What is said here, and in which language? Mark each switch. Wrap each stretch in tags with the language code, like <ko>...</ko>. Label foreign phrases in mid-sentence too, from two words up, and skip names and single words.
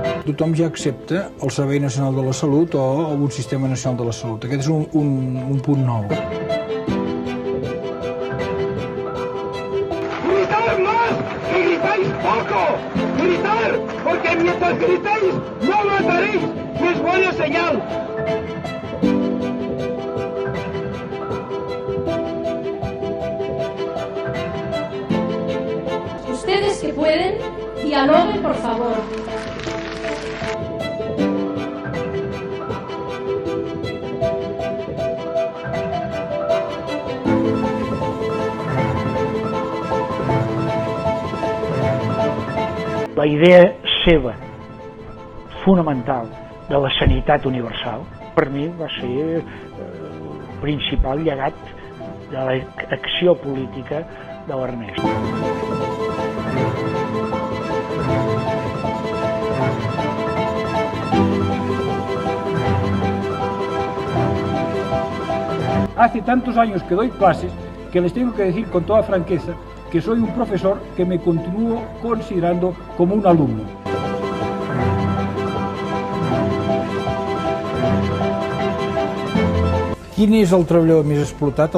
<ca>tothom ja accepta el Servei Nacional de la Salut o un Sistema Nacional de la Salut. Aquest és un punt nou.</ca> <es>¡Gritad más! ¡Que gritáis poco! ¡Gritar! Porque mientras gritéis no mataréis y es buena señal. Ustedes que pueden, dialoguen, por favor.</es> <ca>La idea seva, fonamental, de la sanitat universal, per mi va ser el principal llegat de l'acció política de l'Ernest.</ca> <es>Hace tantos años que doy clases que les tengo que decir con toda franqueza que soy un profesor que me continúo considerando como un alumno.</es> <ca>Quin és el treballador més explotat?</ca>